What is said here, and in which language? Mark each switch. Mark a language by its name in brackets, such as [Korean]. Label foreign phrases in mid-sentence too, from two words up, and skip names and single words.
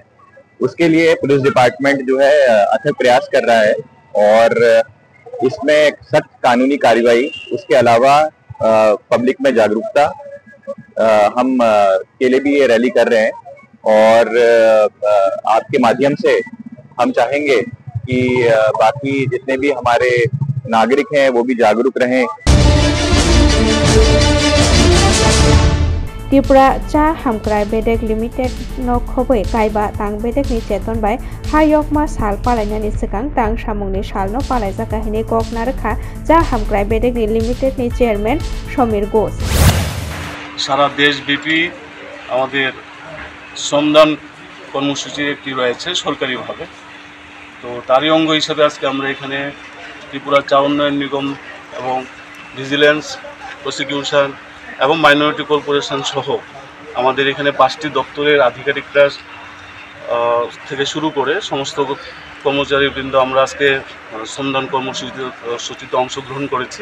[Hindi] उसके लिए [English] police department [Hindi] जो है अथक प्रयास कर रहा है और इसमें सख्त कानूनी कार्रवाई, उसके अलावा पब्लिक में जागरूकता, हम के लिए भी ये रैली कर रहे हैं। और आपके माध्यम से हम चाहेंगे कि बाकी जितने भी हमारे नागरिक हैं वो भी जागरूक रहें। [Kok Borok] Tripura Cha Hamkrai Bedek Limited no Khoboi Kaiba Tang Bedek ni Cheton by Hayok Ma Sal Palainani Sekang Tang Shamungni Sal no Palaizaka Hine Kok Naraka Cha Hamkrai Bedek Limited ni Chairman Shomir Ghosh [Bangla] সারা দেশব্যাপী আমাদের শ্রমদান কর্মসূচি একটি রয়েছে সরকারিভাবে। তো তারই অঙ্গ হিসেবে আজকে আমরা এখানে ত্রিপুরা চা উন্নয়ন নিগম এবং ভিজিলেন্স, প্রসিকিউশন এবং মাইনরিটি কর্পোরেশন সহ আমাদের এখানে 5টি দপ্তরের আধিকারিকরা থেকে শুরু করে সমস্ত কর্মচারীবৃন্দ আমরা আজকে শ্রমদান কর্মসূচিতে অংশগ্রহণ করেছি।